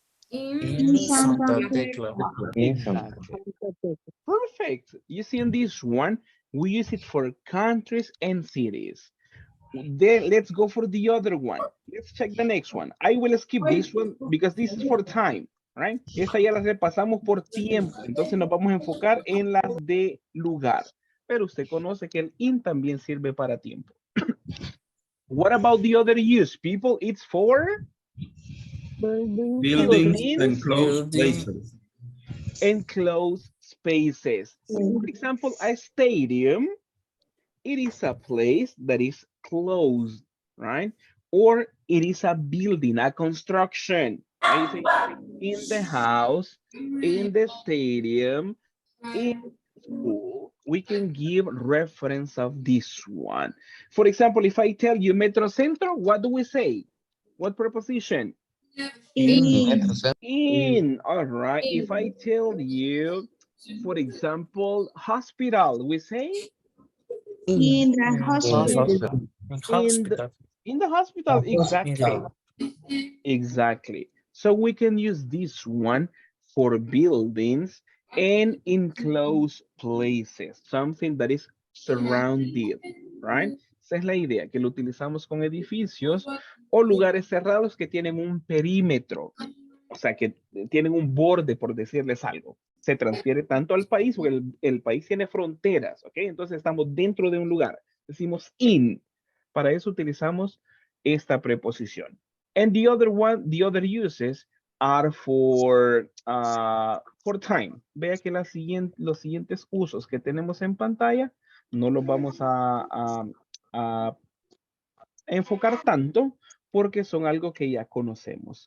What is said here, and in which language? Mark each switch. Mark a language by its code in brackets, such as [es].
[en] In Santa Fe. Exactly. Perfect. You see in this one, we use it for countries and cities. Then let's go for the other one. Let's check the next one. I will skip this one because this is for time, right? [es] Esta ya la repasamos por tiempo. Entonces nos vamos a enfocar en las de lugar. Pero usted conoce que el in también sirve para tiempo. [en] What about the other use, people? It's for Buildings and closed places. enclosed spaces. For example, a stadium, it is a place that is closed, right? Or it is a building, a construction. Right? You say, in the house, in the stadium, in school, we can give reference of this one. For example, if I tell you Metro Centro, what do we say? What preposition? In, all right. If I tell you, for example, hospital, we say? In the hospital. In the hospital, exactly. Exactly. So we can use this one for buildings and enclosed places, something that is surrounded, right? [es] Esa es la idea, que lo utilizamos con edificios o lugares cerrados que tienen un perímetro, o sea, que tienen un borde, por decirles algo. Se transfiere tanto al país, porque el país tiene fronteras, ¿ok? Entonces estamos dentro de un lugar. Decimos in. Para eso utilizamos esta preposición. [en] And the other one, the other uses are for time. [es] Vea que los siguientes usos que tenemos en pantalla no los vamos a enfocar tanto porque son algo que ya conocemos.